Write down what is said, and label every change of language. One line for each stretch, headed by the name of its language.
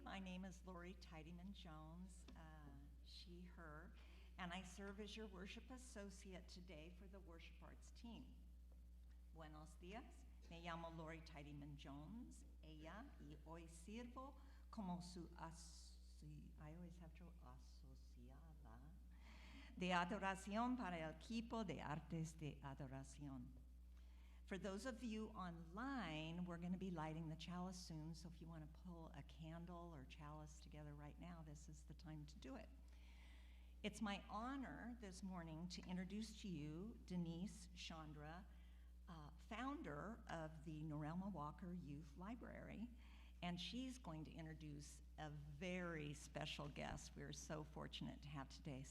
English: My name is Lori Tidyman Jones, she, her, and I serve as your worship associate today for the worship arts team.
Spanish: Buenos días. Me llamo Lori Tidyman Jones, ella, y hoy sirvo como su
English: I always have to
Spanish: asociada de adoración para el equipo de artes de adoración.
English: For those of you online, we're going to be lighting the chalice soon, so if you want to pull a candle or chalice together right now, this is the time to do it. It's my honor this morning to introduce to you Denise Chandra, founder of the Norelma Walker Youth Library, and she's going to introduce a very special guest we're so fortunate to have today.